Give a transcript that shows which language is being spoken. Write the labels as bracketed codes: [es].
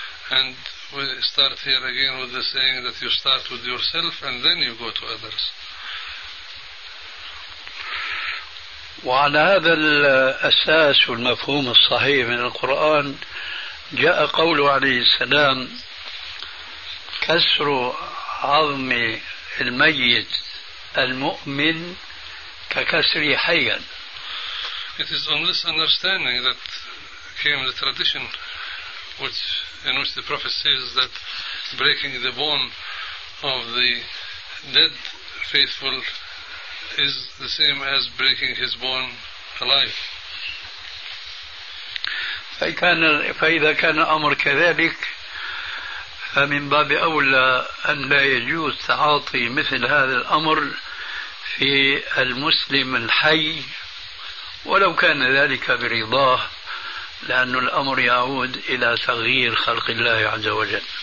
[en] And we start here again with the saying that you start with yourself and then you go to others. [ar] وعلى هذا الأساس والمفهوم الصحيح من القرآن جاء قوله عليه السلام: كسر عظم الميت المؤمن ككسر حيا. [en] It is on this understanding that came the tradition which in which the prophet says that breaking the bone of the dead faithful is the same as breaking his bone alive. [ar] فإذا كان الأمر كذلك فمن باب أولى أن لا يجوز تعاطي مثل هذا الأمر في المسلم الحي ولو كان ذلك برضاه، لأن الأمر يعود إلى تغيير خلق الله عز وجل.